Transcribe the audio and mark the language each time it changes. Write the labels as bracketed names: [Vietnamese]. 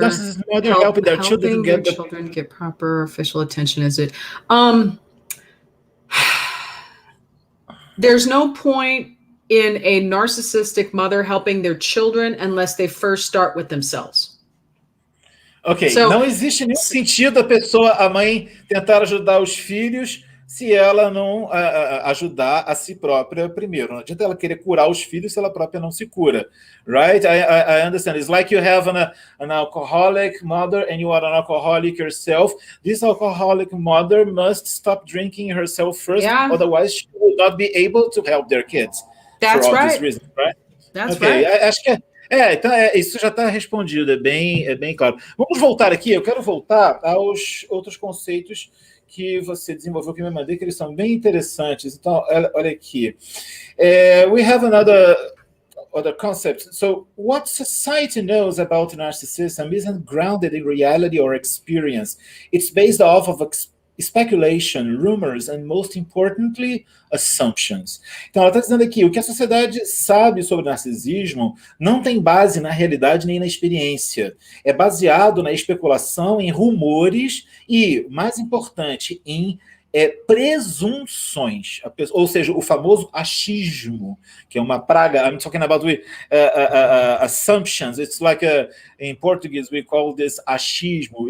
[English] helping their children get proper official attention? Is it? There's no point in a narcissistic mother helping their children unless they first start with themselves. [Portuguese] Ok, não existe nenhum sentido a mãe tentar ajudar os filhos se ela não ajudar a si própria primeiro. Não adianta ela querer curar os filhos se ela própria não se cura. [English] Right? I understand. It's like you have an alcoholic mother and you are an alcoholic yourself. This alcoholic mother must stop drinking herself first, otherwise she will not be able to help their kids. That's for right. This reason, right? That's right. [Portuguese] Acho que então isso já está respondido, é bem claro. Vamos voltar aqui, eu quero voltar aos outros conceitos que você desenvolveu, que me mandei, que eles são bem interessantes. Então, olha aqui. [English] We have other concept. So, what society knows about narcissism isn't grounded in reality or experience. It's based off of speculation, rumors, and most importantly, assumptions. [Portuguese] Então, ela está dizendo aqui, o que a sociedade sabe sobre narcisismo não tem base na realidade nem na experiência. É baseado na especulação, em rumores e, mais importante, em presunções, ou seja, o famoso achismo, que é uma praga. [English] I'm talking about assumptions. It's like in Portuguese we call this achismo.